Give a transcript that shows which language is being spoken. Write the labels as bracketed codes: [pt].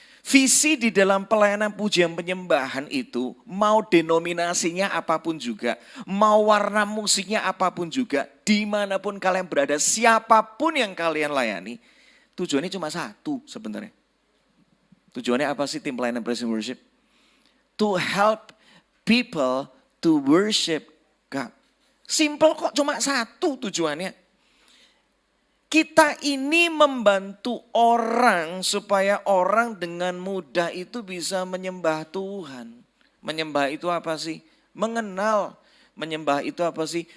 [id] Visi di dalam pelayanan pujian penyembahan itu, mau denominasinya apapun juga, mau warna musiknya apapun juga, dimanapun kalian berada, siapapun yang kalian layani, tujuannya cuma satu sebenarnya. Tujuannya apa sih tim pelayanan praise and worship? [en] To help people to worship God. [id] Simple kok, cuma satu tujuannya. Kita ini membantu orang supaya orang dengan mudah itu bisa menyembah Tuhan. Menyembah itu apa sih? Mengenal. Menyembah itu apa sih?